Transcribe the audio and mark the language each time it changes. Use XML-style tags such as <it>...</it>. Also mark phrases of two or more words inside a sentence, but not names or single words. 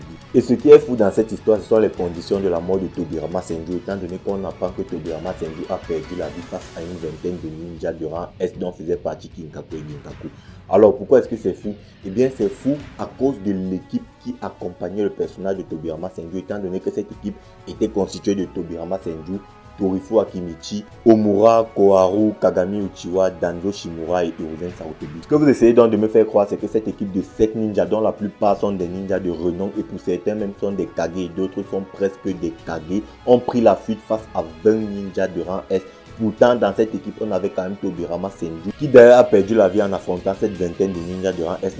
<fr>Et ce qui est fou dans cette histoire, ce sont les conditions de la mort de Tobirama Senju, étant donné qu'on apprend que Tobirama Senju a perdu la vie face à une vingtaine de ninjas de rang S dont faisait partie Kinkaku et Ginkaku. Alors pourquoi est-ce que c'est fou? Eh bien c'est fou à cause de l'équipe qui accompagnait le personnage de Tobirama Senju, étant donné que cette équipe était constituée de Tobirama Senju, Torifu Akimichi, Omura, Koharu, Kagami Uchiwa, Danzo Shimura et Hiruzen Sarutobi. Ce que vous essayez donc de me faire croire, c'est que cette équipe de 7 ninjas, dont la plupart sont des ninjas de renom et pour certains même sont des Kage et d'autres sont presque des Kage, ont pris la fuite face à 20 ninjas de rang S. Pourtant, dans cette équipe, on avait quand même Tobirama Senju, qui d'ailleurs a perdu la vie en affrontant cette vingtaine de ninjas de rang S.</fr>